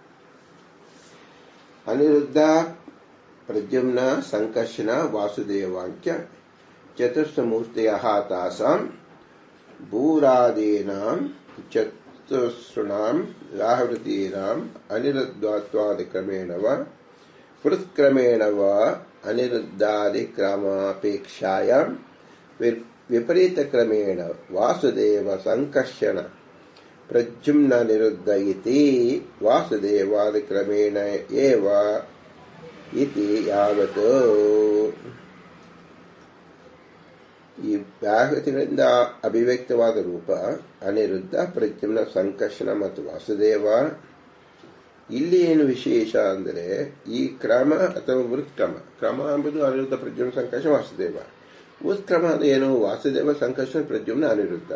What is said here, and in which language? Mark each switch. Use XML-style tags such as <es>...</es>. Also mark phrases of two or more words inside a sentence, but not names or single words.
<sa>ಅನಿರುದ್ಧ ಪ್ರದ್ಯುಮ್ನ ಸಂಕರ್ಷಣ ವಾಸುದೇವಾಂಚ ಚತುರ್ಸಮೂರ್ತಯಃ ತಾಸಾಂ ಭೂರಾದೀನಾಂ ಚತುಸ್ಋಣಾಂ ವ್ಯಾಹೃತೀನಾಂ ಅನಿರುದ್ಧತ್ವಾದಿಕ್ರಮೇಣ ಪೃತ್ಕ್ರಮೇಣ ಅನಿರುದ್ಧಾದಿಕ್ರಮಾಪೇಕ್ಷಾಯಾಂ ವಿಪರೀತಕ್ರಮೇಣ ವಾಸುದೇವ ಸಂಕರ್ಷಣ ಪ್ರದ್ಯುಮ್ನ ನಿರುದ್ಧ ಇತಿ ವಾಸುದೇವಾದಿಕ್ರಮೇಣ ಏವ ಇತಿ ಯಾವತ್.</sa> <kn>ಈ ವ್ಯಾಹೃತಿಗಳಿಂದ ಅಭಿವ್ಯಕ್ತವಾದ ರೂಪ ಅನಿರುದ್ಧ ಪ್ರದ್ಯುಮ್ನ ಸಂಕರ್ಷಣ ಮತ್ತು ವಾಸುದೇವ. ಇಲ್ಲಿ ಏನು ವಿಶೇಷ ಅಂದರೆ ಈ ಕ್ರಮ ಅಥವಾ ವೃತ್ಕ್ರಮ, ಕ್ರಮ ಎಂಬುದು ಅನಿರುದ್ಧ ಪ್ರದ್ಯುಮ್ನ ಸಂಕರ್ಷಣ ವಾಸುದೇವ, ಉತ್ಕ್ರಮ ಏನು ವಾಸುದೇವ ಸಂಕರ್ಷಣ ಪ್ರದ್ಯುಮ್ನ ಅನಿರುದ್ಧ.</kn>